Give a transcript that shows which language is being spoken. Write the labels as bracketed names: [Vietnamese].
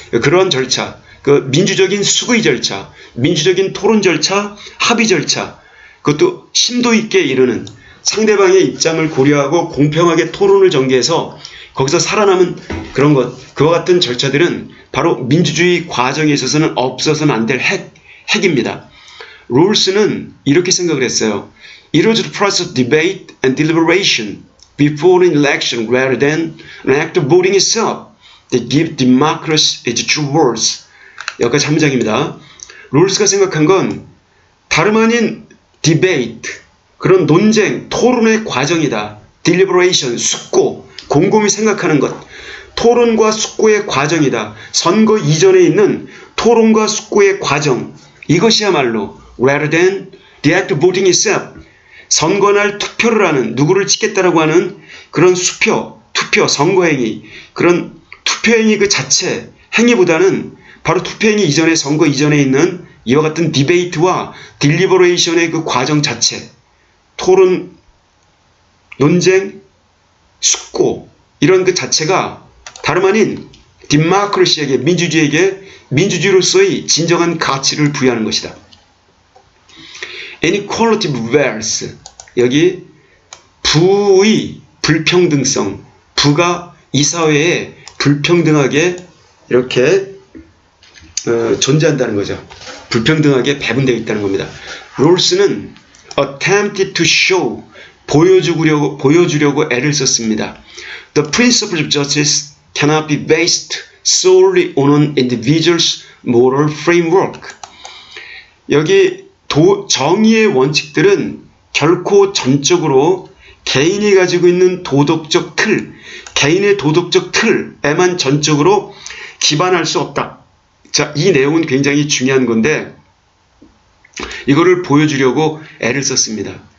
[Korean] 그런 절차, 그 민주적인 수의 절차, 민주적인 토론 절차, 합의 절차, 그것도 심도 있게 이르는 상대방의 입장을 고려하고 공평하게 토론을 전개해서 거기서 살아남은 그런 것, 그와 같은 절차들은 바로 민주주의 과정에 있어서는 없어서는 안 될 핵입니다. 롤스는 이렇게 생각을 했어요. [English] It was the process of debate and deliberation before an election rather than an act of voting itself that give democracy its true worth. [Korean] 여기까지 한 문장입니다. 롤스가 생각한 건 다름 아닌 debate, 그런 논쟁, 토론의 과정이다. deliberation, 숙고, 곰곰이 생각하는 것. 토론과 숙고의 과정이다. 선거 이전에 있는 토론과 숙고의 과정. [English] 이것이야말로 rather than the act of voting itself. [Korean] 선거날 투표를 하는, 누구를 찍겠다라고 하는 그런 투표, 선거행위, 그런 투표행위 그 자체, 행위보다는 바로 투표행위 이전에, 선거 이전에 있는 이와 같은 디베이트와 딜리버레이션의 그 과정 자체, 토론, 논쟁, 숙고, 이런 그 자체가 다름 아닌 디모크라시에게, 민주주의에게 민주주의로서의 진정한 가치를 부여하는 것이다. [English] Inequality of wealth, [Korean] 여기 부의 불평등성, 부가 이 사회에 불평등하게 이렇게 존재한다는 거죠. 불평등하게 배분되어 있다는 겁니다. 롤스는 [English] attempted to show, [Korean] 보여주려고 애를 썼습니다. [English] The principles of justice cannot be based solely on an individual's moral framework. [Korean] 여기 정의의 원칙들은 결코 전적으로 개인이 가지고 있는 도덕적 틀, 개인의 도덕적 틀에만 전적으로 기반할 수 없다. 자, 이 내용은 굉장히 중요한 건데 이거를 보여주려고 애를 썼습니다.